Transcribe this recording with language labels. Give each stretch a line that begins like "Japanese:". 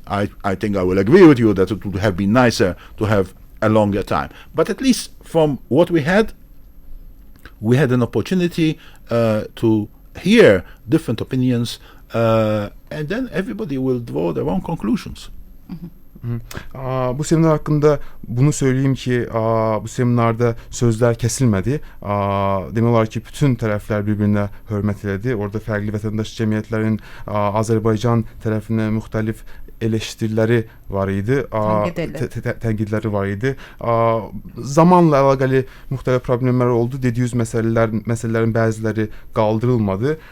English: I think I will agree with you that it would have been nicer to have a longer time. But at least from what we had an opportunity to hear different opinions, and then everybody will draw their own conclusions.
Turkish: Bu seminer hakkında bunu söyleyeyim ki bu seminarda sözler kesilmedi.
Azerbaijani: Demək olar ki, bütün tərəflər bir-birinə hörmət elədi. Orada fərqli vətəndaş cəmiyyətlərin Azərbaycan tərəfinə müxtəlif eleştiriləri var idi, tənqidləri var idi. Zamanla əlaqəli müxtəlif problemlər oldu. Dediyiniz məsələlərin bəziləri qaldırılmadı.